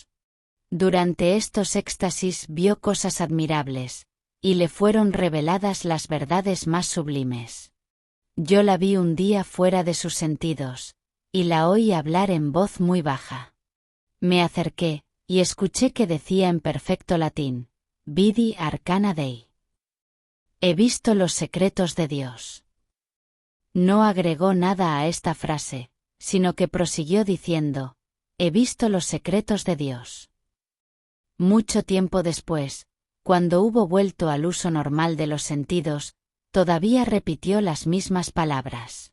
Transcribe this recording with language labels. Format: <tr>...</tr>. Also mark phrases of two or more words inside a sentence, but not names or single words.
<es>Durante estos éxtasis vio cosas admirables, y le fueron reveladas las verdades más sublimes. Yo la vi un día fuera de sus sentidos, y la oí hablar en voz muy baja. Me acerqué, y escuché que decía en perfecto latín:</es> <la>Vidi arcana Dei.</la> <es>He visto los secretos de Dios. No agregó nada a esta frase, sino que prosiguió diciendo: he visto los secretos de Dios. Mucho tiempo después, cuando hubo vuelto al uso normal de los sentidos, todavía repitió las mismas palabras.</es>